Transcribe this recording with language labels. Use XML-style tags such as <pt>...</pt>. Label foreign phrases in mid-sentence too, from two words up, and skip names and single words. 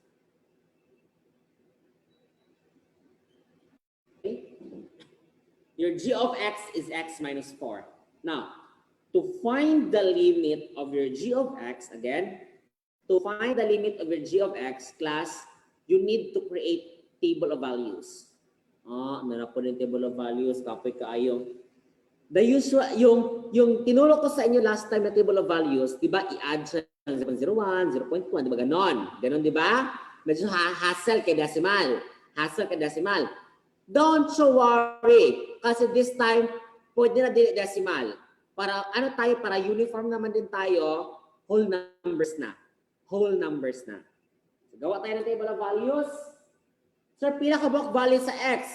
<en>Okay? Your g of x is x minus 4. Now, to find the limit of your g of x, again, to find the limit of your g of x, class, you need to create table of values.</en> <tl>Ano na po yung</tl> <en>table of values?</en> <ceb>Kapoy kaayo.</ceb> <en>The usual,</en> <tl>yung tinuro ko sa inyo</tl> <en>last time</en> <tl>na</tl> <en>table of values,</en> <tl>di ba, i-add siya ng 0.01, 0.1, di ba, ganon? Ganon, di ba?</tl> <ceb>Medyo hassle kay decimal.</ceb> <en>Don't you worry, kasi this time,</en> <tl>pwede na decimal. Para, para uniform naman din tayo,</tl> <en>whole numbers</en> <tl>na. So, gawa tayo ng</tl> <en>table of values.</en> <tl>So, pinaka-</tl> <en>block value</en> <tl>sa x.</tl>